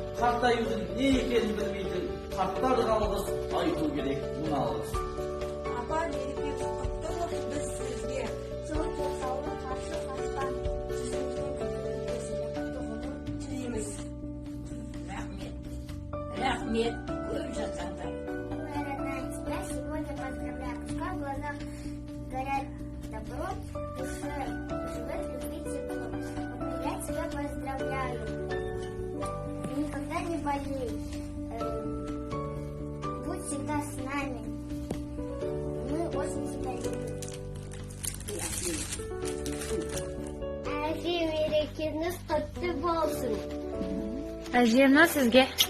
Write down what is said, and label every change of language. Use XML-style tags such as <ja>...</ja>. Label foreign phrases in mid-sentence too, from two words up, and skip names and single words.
<kk>Қартаюдың не екенін білмейтін қарттарға алғыс айту керек, мың алғыс. Апа, мерекеңіз құтты болсын, біз сізге зор денсаулық, қарсы қастан, жүзіңіздің күлкілі көзіне құтты ғұмыр тілейміз. Рахмет. Рахмет, көп жасаңдар.</kk> <ru>Наверное, тебя сегодня поздравляю. Пускай в глазах горят добро, в душе живет любви тепло. Я тебя поздравляю. Никогда не болей. Э, будь всегда с нами. Мы очень тебя любим.</ru> <kk>Әже, мерекеңіз құтты болсын. Әжемнің сізге.</kk>